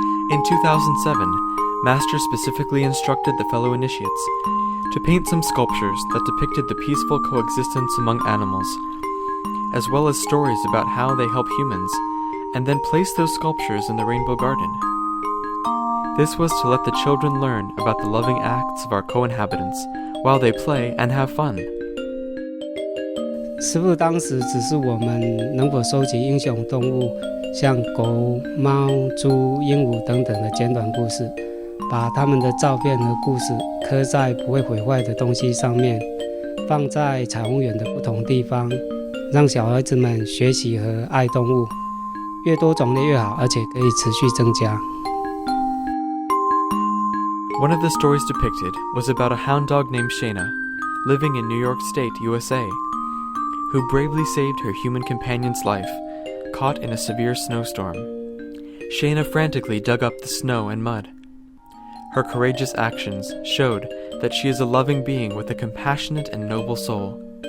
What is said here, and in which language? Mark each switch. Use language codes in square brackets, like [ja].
[en] In 2007, Master specifically instructed the fellow initiates to paint some sculptures that depicted the peaceful coexistence among animals, as well as stories about how they help humans, and then place those sculptures in the Rainbow Garden. This was to let the children learn about the loving acts of our co-inhabitants while they play and have fun. [zh] 师父当时只是我们能否收集英雄动物，像狗、猫、猪、鹦鹉等等的简短故事，把他们的照片和故事刻在不会毁坏的东西上面，放在彩虹园的不同地方，让小孩子们学习和爱动物，越多种类越好，而且可以持续增加。 [en] One of the stories depicted was about a hound dog named Shayna, living in New York State, USA, who bravely saved her human companion's life, caught in a severe snowstorm. Shayna frantically dug up the snow and mud. Her courageous actions showed that she is a loving being with a compassionate and noble soul.